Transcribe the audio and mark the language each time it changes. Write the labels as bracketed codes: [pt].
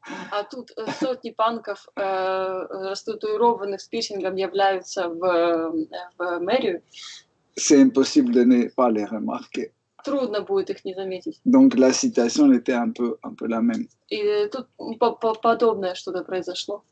[ru] А тут сотни панков растатуированных с пирсингом являются в мэрию. [fr] C'est impossible de ne pas les remarquer. [ru] Трудно будет их не заметить. [fr] Donc la citation était un peu la même. [ru] И тут подобное что-то произошло.